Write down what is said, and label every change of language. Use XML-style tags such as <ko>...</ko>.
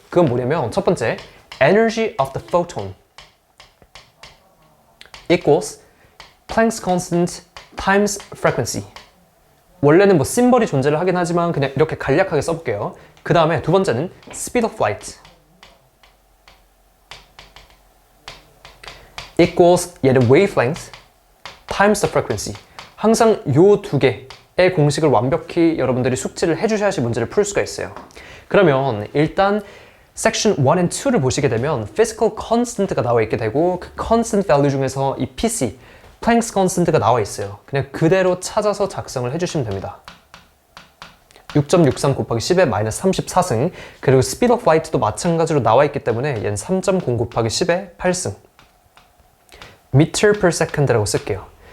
<ko>그건 뭐냐면, 첫 번째,</ko> <en>energy of the photon equals Planck's constant times frequency.</en> <ko>원래는 뭐 심벌이 존재를 하긴 하지만 그냥 이렇게 간략하게 써볼게요. 그 다음에 두 번째는</ko> <en>speed of light equals 얘는 wavelength times the frequency.</en> <ko>항상 요 두 개의 공식을 완벽히 여러분들이 숙지를 해주셔야지 문제를 풀 수가 있어요. 그러면 일단 section 1 and 2를 보시게 되면 physical constant가 나와 있게 되고, 그 constant value 중에서 이 PC Planck's constant가 나와 있어요. 그냥 그대로 찾아서 작성을 해주시면 됩니다. 6.63 곱하기 10의 마이너스 34승, 그리고 speed of light도 마찬가지로 나와 있기 때문에 얘는 3.0 곱하기 10의 8승 meter per second라고 쓸게요.</ko>